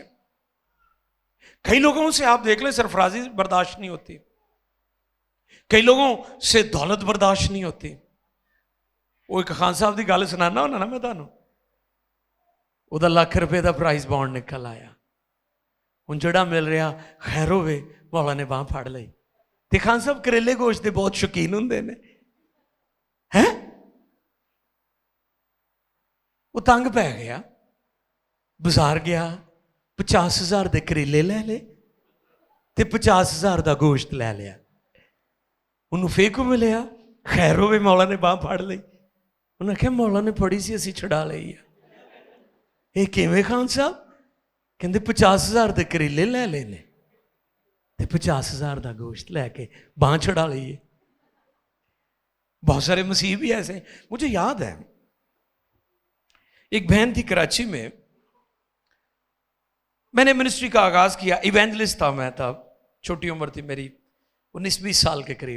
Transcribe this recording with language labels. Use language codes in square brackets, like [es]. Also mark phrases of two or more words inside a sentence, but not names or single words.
[ur] کئی لوگوں سے آپ دیکھ لیں سرفرازی برداشت نہیں ہوتی، کئی لوگوں سے دولت برداشت نہیں ہوتی۔ [pa] وہ ایک خان صاحب دی گل سنانا ہونا نا میں تانوں، وہ ₹1,00,000 دا پرائز بانڈ نکل آیا، ہن جڑا مل رہا خیر ہوئے، مولا نے باہ پھڑ لئی۔ تے خان صاحب کریلے گوشت دے بہت شوقین ہوندے نے، ہیں وہ تنگ پہ گیا، بازار گیا، 50,000 دے کریلے لے لے، ਤੇ 50,000 ਦਾ ਗੋਸ਼ਤ ਲੈ ਲਿਆ। ਉਹਨੂੰ ਫੇਕ ਮਿਲਿਆ, ਖੈਰ ਹੋਵੇ ਮੌਲਾ ਨੇ ਬਾਹ ਫੜ ਲਈ। ਉਹਨੇ ਕਿਹਾ ਮੌਲਾ ਨੇ ਫੜੀ ਸੀ, ਅਸੀਂ ਛੁਡਾ ਲਈ ਆ। ਇਹ ਕਿਵੇਂ ਖਾਨ ਸਾਹਿਬ? ਕਹਿੰਦੇ 50,000 ਦੇ ਕਰੇਲੇ ਲੈ ਲਏ ਨੇ ਤੇ 50,000 ਦਾ [ur] گوشت لے کے بانہہ چھڑا لیے. بہت سارے مسیح بھی ایسے. مجھے یاد ہے ایک بہن تھی کراچی میں، میں نے منسٹری کا آغاز کیا، ایونجلسٹ تھا میں تب، چھوٹی عمر تھی میری 19-20 سال کے قریب.